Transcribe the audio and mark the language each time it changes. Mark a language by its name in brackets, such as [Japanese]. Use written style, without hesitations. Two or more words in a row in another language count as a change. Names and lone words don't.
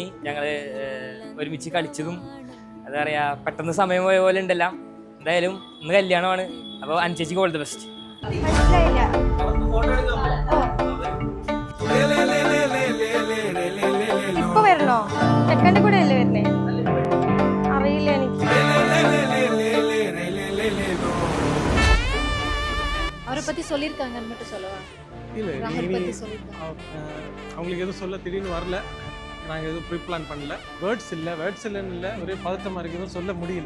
[Malayalam] ഞങ്ങൾ ഒരുമിച്ച് കളിച്ചതും എന്താ പറയുക, പെട്ടെന്ന് സമയം പോയ പോലെ ഉണ്ടെല്ലാം. എന്തായാലും ഇന്ന് കല്യാണമാണ്. അപ്പോൾ അനുചേച്ചിക്ക് [English] all the best. [Malayalam] ഇപ്പൊ വരണോ? ചെക്കൻ്റെ കൂടെ അല്ലേ വരുന്നേ? അറിയില്ല എനിക്ക്. [Tamil] அவரை பத்தி சொல்லிருக்காங்கன்னு மட்டும் சொல்லவா? இல்லை, ராகுல் பத்தி சொல்லிருக்காங்க. அவங்களுக்கு எதுவும் சொல்ல திடீர்னு வரல. நாங்கள் எதுவும் [English] pre plan [Tamil] பண்ணல. வேர்ட்ஸ் இல்லைன்னு இல்லை, ஒரே பதட்டமாக இருக்குது, எதுவும் சொல்ல முடியல.